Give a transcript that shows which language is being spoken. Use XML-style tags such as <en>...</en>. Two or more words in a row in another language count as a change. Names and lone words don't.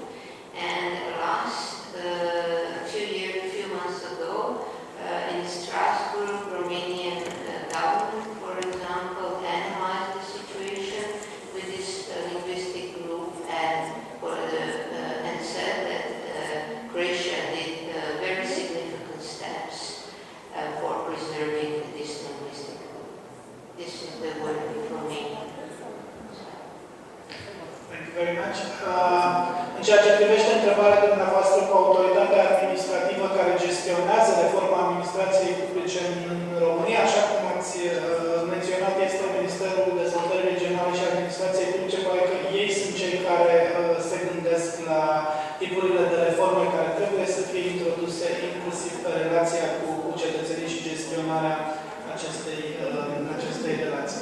<en>And last few months ago, in Strasbourg, Romanian government, for example, analyzed the situation with this linguistic group and said that Croatia did very significant steps for preserving this linguistic group. This is the word in Romania. Thank you very much.</en> <ro>În ceea ce privește întrebarea dumneavoastră cu autoritatea administrativă care gestionează reforma administrației publice în România, așa cum ați menționat, este Ministerul Dezvoltării Regionale și Administrației Publice, pare că ei sunt cei care se gândesc la tipurile de reforme care trebuie să fie introduse, inclusiv pe relația cu cetățenii și gestionarea acestei relații.</ro>